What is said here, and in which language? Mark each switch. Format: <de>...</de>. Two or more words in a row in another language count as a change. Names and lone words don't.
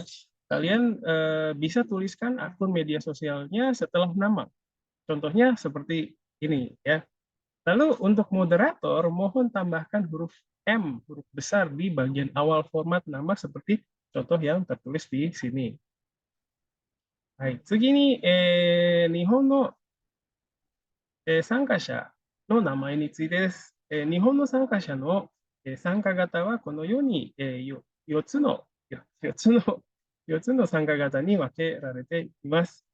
<id>Kalian bisa tuliskan akun media sosialnya setelah nama. Contohnya seperti ini ya. Lalu untuk moderator, mohon tambahkan huruf M, huruf besar di bagian awal format nama seperti contoh yang tertulis di sini.</id> <ja>はい、次に、日本の参加者の名前についてです。日本の参加者の参加型はこのように4つの4つの参加型に分けられています。</ja>